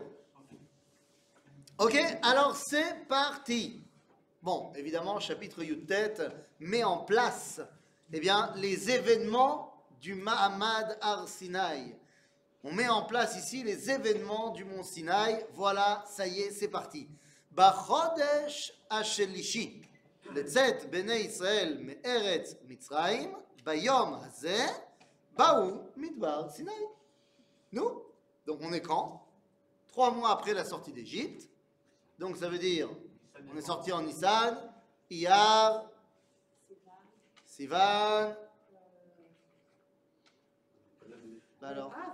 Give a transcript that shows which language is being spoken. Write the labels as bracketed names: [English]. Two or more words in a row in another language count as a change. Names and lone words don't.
[French] Ok, alors c'est parti. Bon, évidemment, chapitre Yud-Tet met en place eh bien, les événements du [Hebrew] מעמד הר סיני. [French] On met en place ici les événements du mont Sinaï. Voilà, ça y est, c'est parti. [Hebrew] בחודש השלישי, לצאת בני ישראל מארץ מצרים, ביום הזה, באו מדבר סיני. [French] Nous, donc on est quand? 3 mois après la sortie d'Égypte. Donc ça veut dire, on est sorti en Nissan, Iyar, Sivan. Alors.